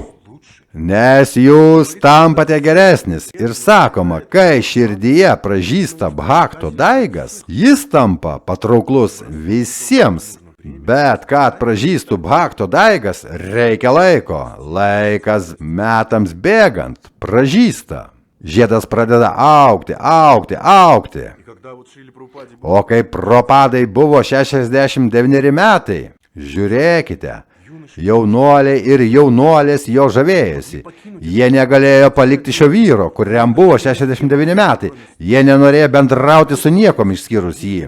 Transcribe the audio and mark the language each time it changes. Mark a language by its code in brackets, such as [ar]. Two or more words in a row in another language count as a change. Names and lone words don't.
[lt] Nes jūs tampate geresnis ir sakoma, kai širdyje pražysta bhakto daigas, jis tampa patrauklus visiems. Bet kad pražystų bhakto daigas, reikia laiko. Laikas metams bėgant pražysta. Žiedas pradeda augti. [ru] когда вот шили Прабхупаде было [lt] O kai Prabhupadai buvo 69 metai, žiūrėkite, jaunuoliai ir jaunuolės jo žavėjosi. Jie negalėjo palikti šio vyro, kuriam buvo 69 metai. Jie nenorėjo bendrauti su niekom išskyrus jį.